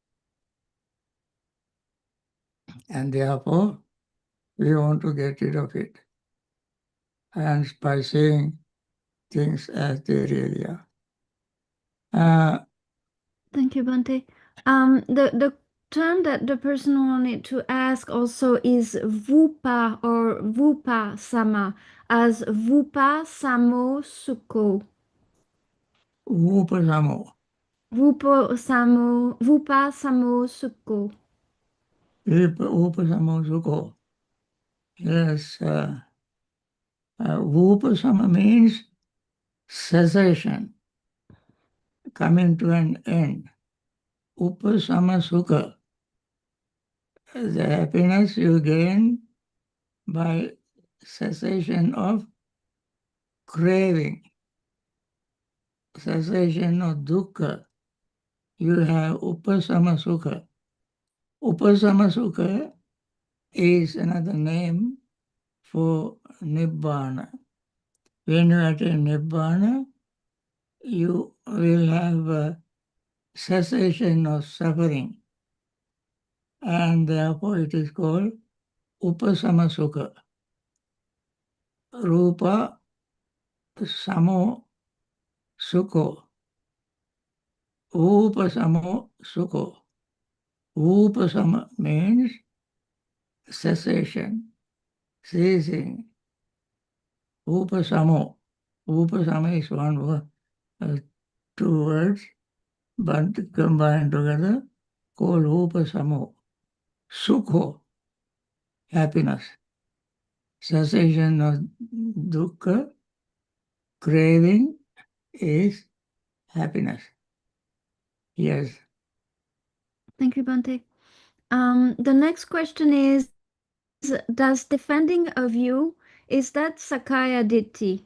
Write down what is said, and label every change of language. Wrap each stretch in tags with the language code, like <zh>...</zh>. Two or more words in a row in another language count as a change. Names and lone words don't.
<en>And therefore, we want to get rid of it. And by seeing things as they really are. Thank you, Bante. The term that the person wanted to ask also is vupa or</en> <pi>vupa sama</pi> <en>as</en> <pi>vupa samo sukho. Upasamo. Vupa samo sukho. Upasamo sukho. Yes.</pi> <en>Upasama means cessation, coming to an end.</en> <pi>Upasama sukha.</pi> <en>The happiness you gain by cessation of craving, cessation of dukkha. You have</en> <pi>upasama sukha. Upasama sukha</pi> <en>is another name for nibbana. When you attain nibbana, you will have a cessation of suffering, and therefore it is called</en> <pi>upasama sukha. Rupa samo sukho. Upasamo sukho.</pi> <en>Upasama means cessation, ceasing.</en> <pi>Upasamo.</pi> <en>Upasama is one word, two words, but combined together called upasamo.</en> <pi>Sukho,</pi> <en>happiness. Cessation of dukkha, craving is happiness. Yes. Thank you, Bante. The next question is, does defending a view, is that</en> <pi>Sakaya Ditti?</pi>